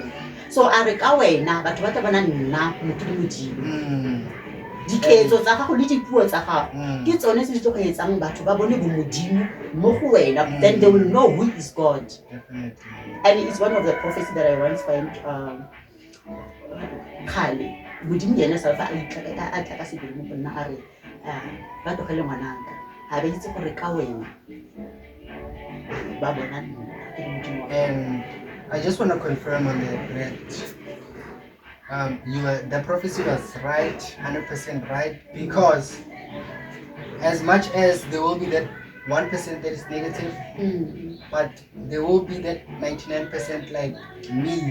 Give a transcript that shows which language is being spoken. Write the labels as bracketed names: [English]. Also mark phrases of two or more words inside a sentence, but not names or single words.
[Tswana] So a re ka wena batho ba tla bona nna motho le Modimo. Diketso tsa gago le dipuo tsa gago ke tsone tse di tlo go etsang batho ba bone bo Modimo mo go wena. [English] Then they will know who is God. Definitely. And it's one of the prophecies that I once find [Tswana] Kale Modimo yena self a tla ka sebele mo nna a re ba tlogele ngwanaka ha ba itse gore ka wena ba bona nna ke Modimo. [English] And I just want to confirm on that the prophecy was right, 100% right, because as much as there will be that 1% that is negative, but there will be that 99% like me.